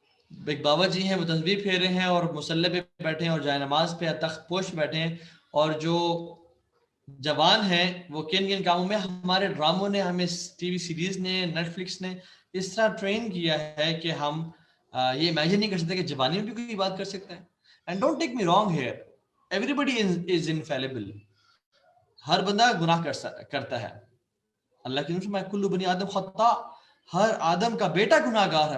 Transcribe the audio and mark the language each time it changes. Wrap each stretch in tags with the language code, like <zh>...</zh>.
<ur>ایک بابا جی ہیں وہ تسبیح پھیر رہے ہیں اور مصلی پہ بیٹھے ہیں اور جائے نماز پہ تخت پوش پہ بیٹھے ہیں، اور جو جوان ہیں وہ کن کن کاموں میں. ہمارے ڈراموں نے، ہمیں ٹی وی سیریز نے، نیٹ فلکس نے اس طرح ٹرین کیا ہے کہ ہم یہ امیجن نہیں کر سکتے کہ جوانی میں بھی کوئی بات کر سکتا ہے.</ur> <en>And don't take me wrong here, everybody is infallible.</en> <ur>ہر بندہ گناہ کرتا ہے. اللہ کی نصرت میں</ur> <ar>کل بنی آدم خطا،</ar> <ur>ہر آدم کا بیٹا گناہ گار ہے.</ur>